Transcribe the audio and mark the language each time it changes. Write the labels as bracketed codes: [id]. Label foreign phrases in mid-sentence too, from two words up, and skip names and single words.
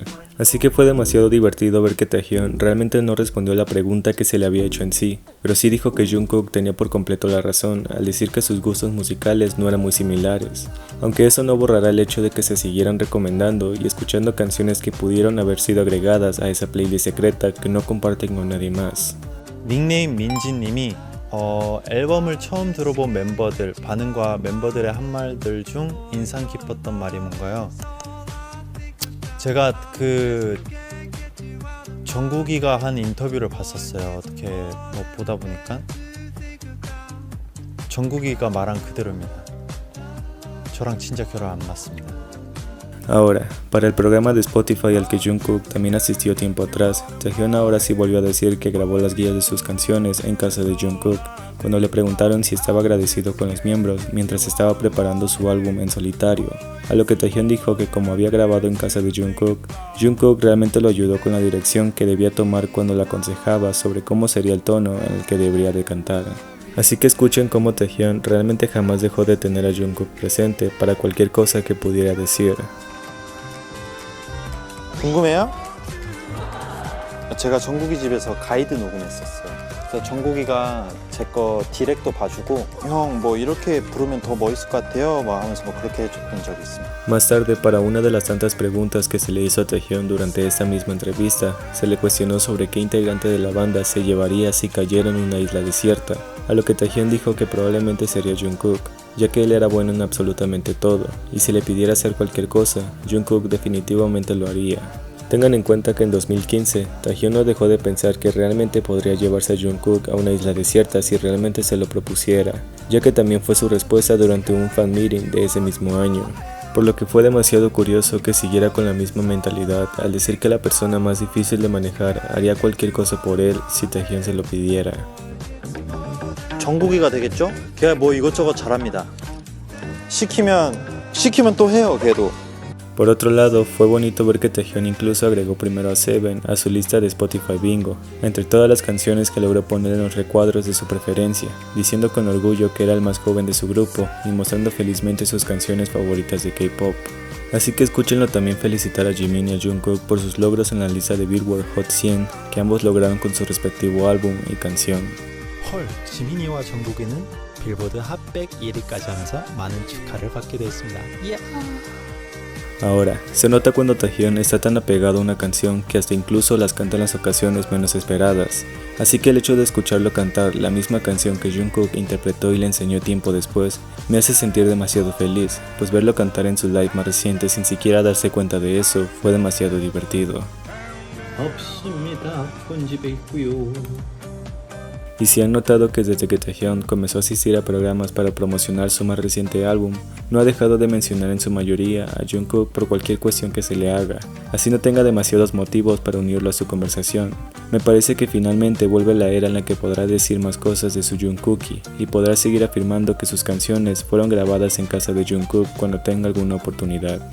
[es] Así que fue demasiado divertido ver que Taehyun realmente no respondió a la pregunta que se le había hecho en sí, pero sí dijo que Jungkook tenía por completo la razón al decir que sus gustos musicales no eran muy similares, aunque eso no borrará el hecho de que se siguieran recomendando y escuchando canciones que pudieron haber sido agregadas a esa playlist secreta que no comparten con nadie más. [ko] 닉네임 민지님이 앨범을 처음 들어본 멤버들 반응과 멤버들의 한 말들 중 인상 깊었던 말이 뭔가요? 제가 정국이가 한 인터뷰를 봤었어요. 어떻게 보다 보니까 정국이가 말한 그대로입니다. 저랑 진짜 결혼 안 맞습니다. [es] Ahora, para el programa de Spotify al que Jungkook también asistió tiempo atrás, Taehyun ahora sí volvió a decir que grabó las guías de sus canciones en casa de Jungkook, cuando le preguntaron si estaba agradecido con los miembros mientras estaba preparando su álbum en solitario, a lo que Taehyun dijo que como había grabado en casa de Jungkook, Jungkook realmente lo ayudó con la dirección que debía tomar cuando le aconsejaba sobre cómo sería el tono en el que debería de cantar. Así que escuchen cómo Taehyun realmente jamás dejó de tener a Jungkook presente para cualquier cosa que pudiera decir. [ko] 궁금해요? 제가 정국이 집에서 가이드 녹음했었어요. 그래서 정국이가 제 거 디렉도 봐주고 형 뭐 이렇게 부르면 더 멋있을 것 같아요 막 하면서 뭐 그렇게 해줬던 적이 있습니다. [es] Más tarde, para una de las tantas preguntas que se le hizo a Taehyun durante esta misma entrevista, se le cuestionó sobre qué integrante de la banda se llevaría si cayera en una isla desierta, a lo que Taehyun dijo que probablemente sería Jungkook, ya que él era bueno en absolutamente todo, y si le pidiera hacer cualquier cosa, Jungkook definitivamente lo haría. Tengan en cuenta que en 2015, Taehyun no dejó de pensar que realmente podría llevarse a Jungkook a una isla desierta si realmente se lo propusiera, ya que también fue su respuesta durante un [en] fan meeting [es] de ese mismo año. Por lo que fue demasiado curioso que siguiera con la misma mentalidad al decir que la persona más difícil de manejar haría cualquier cosa por él si Taehyun se lo pidiera. [ko] 정국이가 되겠죠? 걔가 뭐 이것저것 잘합니다. 시키면 또 해요 걔도. [es] Por otro lado, fue bonito ver que Taehyung incluso agregó primero a Seven a su lista de Spotify Bingo, entre todas las canciones que logró poner en los recuadros de su preferencia, diciendo con orgullo que era el más joven de su grupo y mostrando felizmente sus canciones favoritas de K-pop. Así que escúchenlo también felicitar a Jimin y a Jungkook por sus logros en la lista de Billboard Hot 100 que ambos lograron con su respectivo álbum y canción. [ko] 헐, 지민이와 정국이는 빌보드 핫백 1위까지 하면서 많은 축하를 받게 됐습니다. [es] Ahora, se nota cuando Taehyung está tan apegado a una canción que hasta incluso las canta en las ocasiones menos esperadas, así que el hecho de escucharlo cantar la misma canción que Jungkook interpretó y le enseñó tiempo después, me hace sentir demasiado feliz, pues verlo cantar en su live más reciente sin siquiera darse cuenta de eso fue demasiado divertido. [ko] 없습니다. 본집에 있고요. [es] Y si han notado que desde que Taehyung comenzó a asistir a programas para promocionar su más reciente álbum, no ha dejado de mencionar en su mayoría a Jungkook por cualquier cuestión que se le haga, así no tenga demasiados motivos para unirlo a su conversación. Me parece que finalmente vuelve la era en la que podrá decir más cosas de su Jungkookie y podrá seguir afirmando que sus canciones fueron grabadas en casa de Jungkook cuando tenga alguna oportunidad.